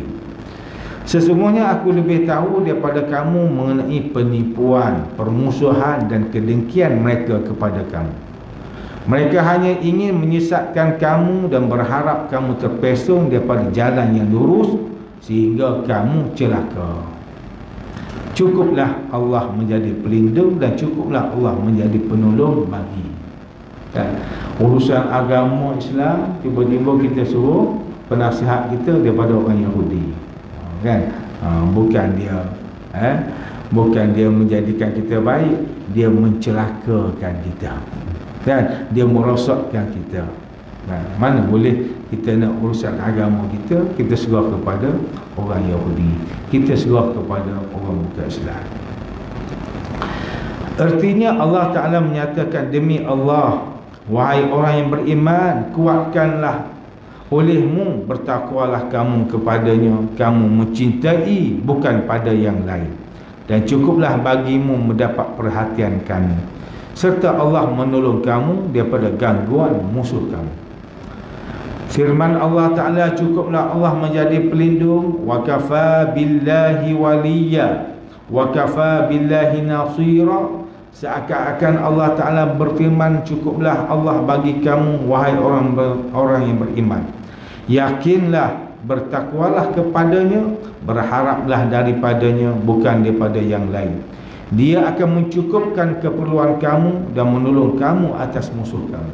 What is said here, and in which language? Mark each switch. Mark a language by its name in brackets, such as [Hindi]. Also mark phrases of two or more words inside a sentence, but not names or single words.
[Malay] Sesungguhnya aku lebih tahu daripada kamu mengenai penipuan, permusuhan dan kedengkian mereka kepada kamu. Mereka hanya ingin menyesatkan kamu dan berharap kamu terpesong daripada jalan yang lurus sehingga kamu celaka. Cukuplah Allah menjadi pelindung dan cukuplah Allah menjadi penolong bagi. Kan? Urusan agama Islam, tiba-tiba kita suruh penasihat kita daripada orang Yahudi. Kan? Bukan dia menjadikan kita baik, dia mencelakakan kita. Kan? Dia merosakkan kita. Mana boleh kita nak urusan agama kita serah kepada orang Yahudi, kita serah kepada orang bukan Islam. Artinya Allah Ta'ala menyatakan, demi Allah, wahai orang yang beriman, kuatkanlah olehmu, bertakwalah kamu kepadanya, kamu mencintai bukan pada yang lain, dan cukuplah bagimu mendapat perhatian kami, serta Allah menolong kamu daripada gangguan musuh kamu. Firman Allah Ta'ala, cukuplah Allah menjadi pelindung, [Arabic] وكفى بالله وليا وكفى بالله نصيرا. [Malay] Seakan-akan Allah Ta'ala berfirman, cukuplah Allah bagi kamu wahai orang yang beriman, Yakinlah, bertakwalah kepadanya, berharaplah daripadanya, bukan daripada yang lain. Dia akan mencukupkan keperluan kamu dan menolong kamu atas musuh kamu.